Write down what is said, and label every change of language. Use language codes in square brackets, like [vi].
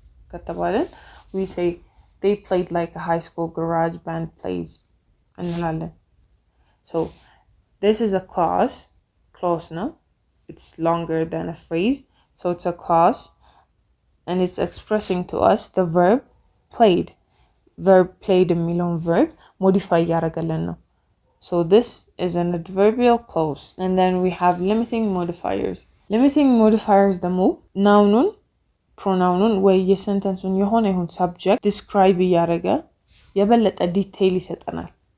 [en] ከተባለን we say they played like a high school garage band plays እንላለን. So this is a clause now. It's longer than a phrase. So it's a clause and it's expressing to us the verb played. [am] የሚለውን verb modify ያደርገልን ነው. [en] So this is an adverbial clause. And then we have limiting modifiers. [am] Limiting modifiers ደግሞ ናውኑን ፕሮናውኑን ወይ የሰንተንሱን የሆነ ይሁን subject describe እያደረገ የበለጠ ዲቴይል ይሰጠናል.